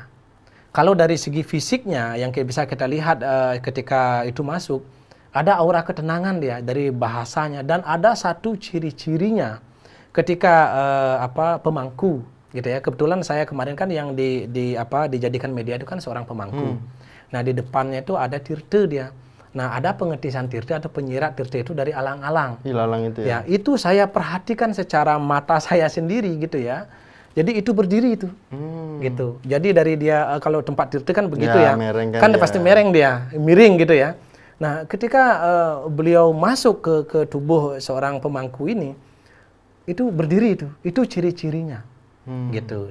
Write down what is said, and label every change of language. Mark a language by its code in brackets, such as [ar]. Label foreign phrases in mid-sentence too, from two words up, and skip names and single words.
[id] Kalau dari segi fisiknya yang bisa kita lihat ketika itu masuk, ada aura ketenangan dia dari bahasanya, dan ada satu ciri-cirinya ketika pemangku gitu ya. Kebetulan saya kemarin kan yang dijadikan media itu kan seorang pemangku. Nah di depannya itu ada tirte dia. Nah ada pengetisan tirte atau penyirat tirte itu dari alang-alang. Ilalang itu ya. Ya itu saya perhatikan secara mata saya sendiri gitu ya. Jadi itu berdiri itu, gitu. Jadi dari dia kalau tempat tirte kan begitu ya, kan pasti mereng dia, miring gitu ya. Nah, ketika beliau masuk ke tubuh seorang pemangku ini, itu berdiri itu ciri-cirinya, gitu.